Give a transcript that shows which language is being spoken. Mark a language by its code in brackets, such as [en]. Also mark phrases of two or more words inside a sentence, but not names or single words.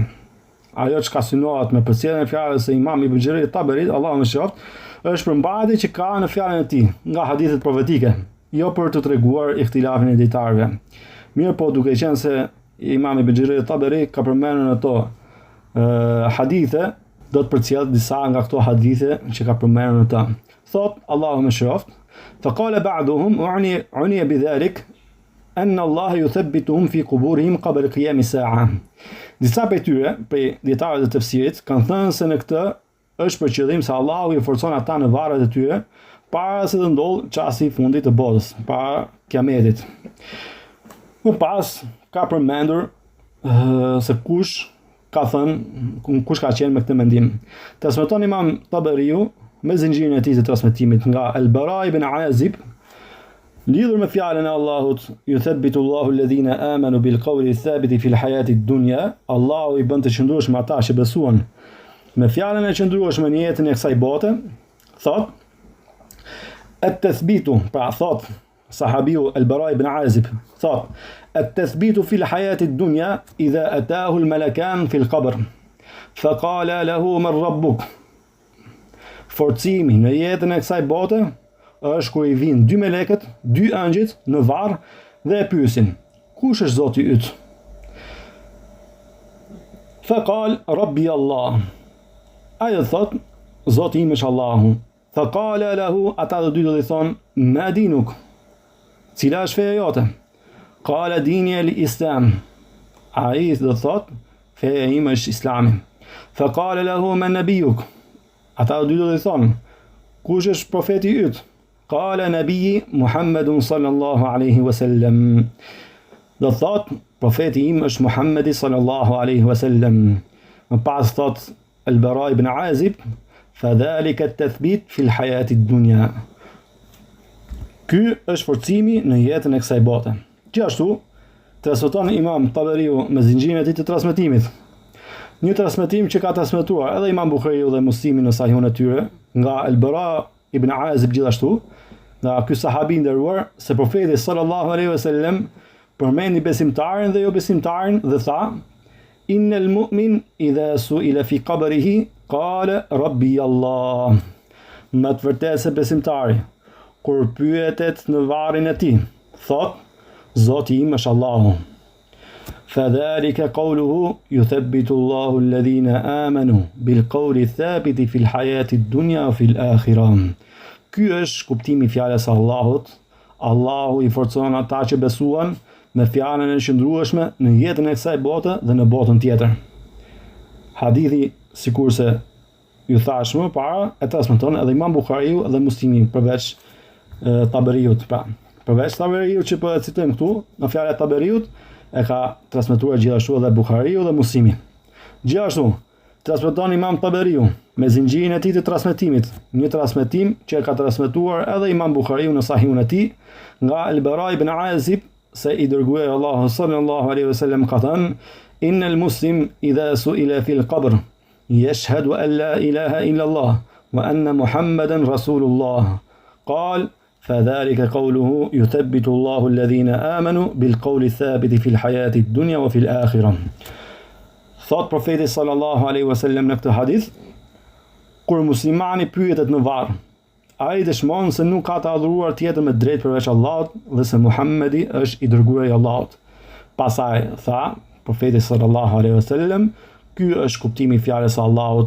[sq] Ajo që ka synohet me përcjelljen e fjalës së Imam Ibn Jarir at-Tabarit, Allahu mëshiroft, është përmbajtje që ka në fjalën e tij nga hadithet profetike, jo për të treguar ihtilafin e dietarëve. Mirë po, duke qenë se Imam Ibn Jarir at-Tabari ka përmendur në to hadithe, do të përcjell disa nga këto hadithe që ka përmendur në të. Thot Allahu mëshiroft, [ar] فقال بعضهم عني بذلك أن الله يثبتهم في قبورهم قبل قيام الساعة. [sq] Disa prej tyre, prej dietarëve të tefsirit, kanë thënë se në këtë është për qëllim se Allahu i forcon ata në varret e tyre para se të ndodhë çasti i fundit të botës, para kiametit. Më pas ka përmendur se kush ka thënë, kush ka qenë me këtë mendim. Transmeton Imam Tabariu me zinxhirin e tij të transmetimit nga Al-Bara ibn Azib, lidhur me fjalën e Allahut, [ar] يثبت الله الذين آمنوا بالقول الثابت في الحياة الدنيا, [sq] Allahu i bën të qëndrueshëm ata që besuan me fjalën e qëndrueshme në jetën e kësaj bote, thot [ar] at-tathbitu, [sq] pra thot sahabiu Al-Bara ibn Azib, thot [ar] التثبيت في الحياة الدنيا إذا أتاه الملكان في القبر فقال له من ربك. [sq] Forcimi në jetën e kësaj bote është kur i vinë dy melekët, dy angjëjt në varr dhe e pyesin: kush është Zoti yt? [ar] فقال ربي الله. [sq] Ai thot: Zoti im është Allahu. [ar] فقال له, [sq] ata të dy do të thonë: [ar] ما دينك? [sq] Cila është feja jote? [ar] قال ديني الإسلام. [sq] Ai do thot: feja ime është Islami. [ar] فقال له من نبيك? [sq] Ata të dy do të thonë: kush është profeti yt? [ar] قال نبيي محمد صلى الله عليه وسلم. [sq] Do thot profeti im është Muhammedi [ar] صلى الله عليه وسلم. [sq] Më pas thot [ar] Al-Bara ibn Azib, فذلك التثبيت في الحياة الدنيا. [sq] Ky është forcimi në jetën e kësaj bote. Gjithashtu transmeton Imam Tabariu me zinxhirin e tij të transmetimit. Një transmetim që ka transmetuar edhe Imam Buhariu dhe Muslimi në sahihun e tyre, nga Al-Bara ibn Azib gjithashtu, nga ky sahabi nderuar, se profeti [ar] صلى الله عليه وسلم [sq] përmendi besimtarin dhe jo besimtarin dhe tha: [ar] إن المؤمن إذا سئل في قبره قال ربي الله. [sq] Më të vërtetë se besimtari kur pyetet në varrin e tij, thot: Zoti im është Allahu. [ar] فذلك قوله يثبت الله الذين آمنوا بالقول الثابت في الحياة الدنيا وفي الآخرة. [sq] Ky është kuptimi i fjalës së Allahut. Allahu i forcon ata që besuan me fjalën e qëndrueshme në jetën e kësaj bote dhe në botën tjetër. Hadithi, sikurse ju thash më para, e transmeton edhe Imam Buhariu dhe Muslimi përveç Tabariut. Pra, përveç Tabariut që po e citojmë këtu, në fjalën e Tabariut e ka transmetuar gjithashtu edhe Buhariu dhe Muslimi. Gjithashtu transmeton Imam Tabariu me zinxhirin e tij të transmetimit, një transmetim që ka transmetuar edhe Imam Buhariu në sahihun e tij nga Al-Bara ibn Azib, se i dërguari Allahu [ar] صلى الله عليه وسلم [sq] ka thënë: [ar] إن المسلم إذا سئل في القبر يشهد أن لا إله إلا الله وأن محمدا رسول الله قال فذلك قوله يثبت الله الذين آمنوا بالقول الثابت في الحياة الدنيا وفي الآخرة. [sq] Thot profeti [ar] صلى الله عليه وسلم [sq] në këtë hadith, kur muslimani pyetet në varr, ai dëshmon se nuk ka të adhuruar tjetër me drejt përveç Allahut dhe se Muhamedi është i dërguari i Allahut. Pastaj tha profeti [ar] صلى الله عليه وسلم, [sq] ky është kuptimi i fjalës së Allahut.